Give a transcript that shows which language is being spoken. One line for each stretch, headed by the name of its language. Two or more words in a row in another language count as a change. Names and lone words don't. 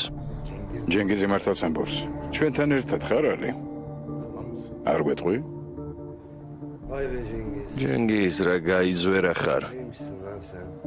Georgian: ჯენგიზი მართალს ამბობს. ჩვენთან ერთად ხარ ალი? არ გვეტყვი?
Turkish: Vay be Cengiz.
Georgian: ჯენგიზ რა გაიძვერა ხარ.
Turkish: Kimsin lan sen?